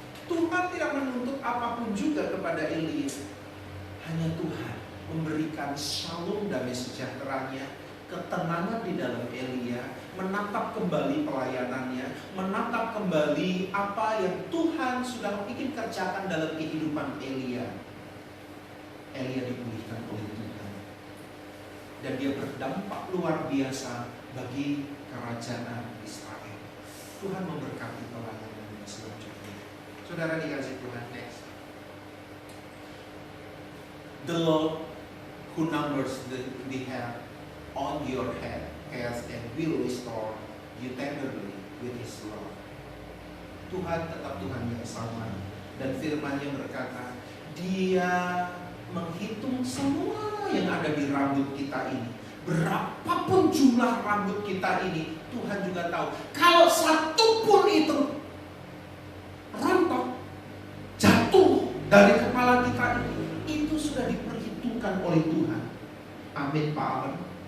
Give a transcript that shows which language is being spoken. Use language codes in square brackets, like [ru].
[id] Tuhan tidak menuntut apapun juga kepada Elia. Hanya Tuhan memberikan shalom damai sejahteranya, ketenangan di dalam Elia, menatap kembali pelayanannya, menatap kembali apa yang Tuhan sudah ingin kerjakan dalam kehidupan Elia. Elia dipulihkan oleh Tuhan, dan dia berdampak luar biasa bagi kerajaan Israel. Tuhan memberkati pelayanan selanjutnya. Saudara dikasih Tuhan, next. [en] The Lord who numbers the hair on your head cares and will restore you tenderly with His love. [id] Tuhan tetap Tuhan yang sama, dan firman-Nya berkata, Dia menghitung semua yang ada di rambut kita ini. Berapapun jumlah rambut kita ini, Tuhan juga tahu. Kalau satu pun itu rontok, jatuh dari kepala kita ini, itu sudah diperhitungkan oleh Tuhan. Amin, Pak Amin.